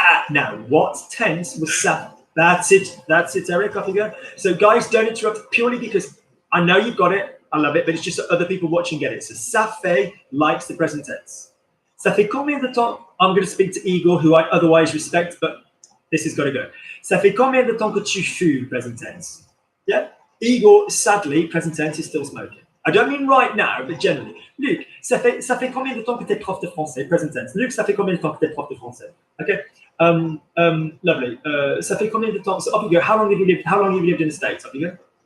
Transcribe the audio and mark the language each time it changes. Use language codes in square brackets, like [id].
[en] Now, what tense was ça? That's it, Eric, off you go. So guys, don't interrupt purely because I know you've got it, I love it, but it's just that other people watching get it. So ça fait likes the present tense. [fr] Ça fait combien de temps, [en] I'm going to speak to Igor, who I otherwise respect, but this has got to go. [fr] Ça fait combien de temps que tu fumes, [en] present tense? Yeah? Igor, sadly, present tense is still smoking. I don't mean right now, but generally. [fr] Luc, ça fait combien de temps que tu es prof de français, [en] present tense? [fr] Luc, ça fait combien de temps que tu es prof de français? Okay. Lovely. Ça fait combien de temps? [en] So off you go. How long have you lived in the States? Off you go.